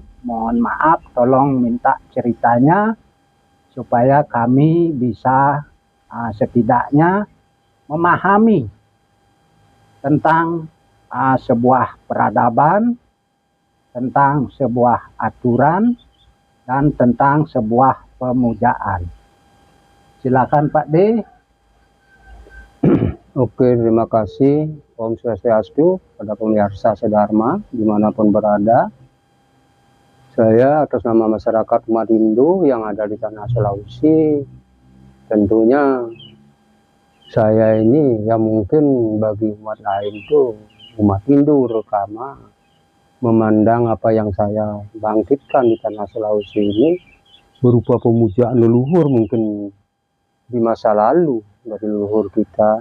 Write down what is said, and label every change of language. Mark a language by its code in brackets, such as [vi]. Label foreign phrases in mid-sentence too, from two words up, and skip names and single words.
[id] Mohon maaf, tolong minta ceritanya supaya kami bisa setidaknya memahami tentang sebuah peradaban, tentang sebuah aturan, dan tentang sebuah pemujaan. Silakan Pak D. Oke, terima kasih. [ban] Om Swastiastu [id] pada pemirsa sedharma dimanapun berada. Saya atas nama masyarakat umat Hindu yang ada di tanah Sulawesi, tentunya saya ini yang mungkin bagi umat lain itu umat Hindu terutama memandang apa yang saya bangkitkan di tanah Sulawesi ini berupa pemujaan leluhur mungkin di masa lalu dari leluhur kita.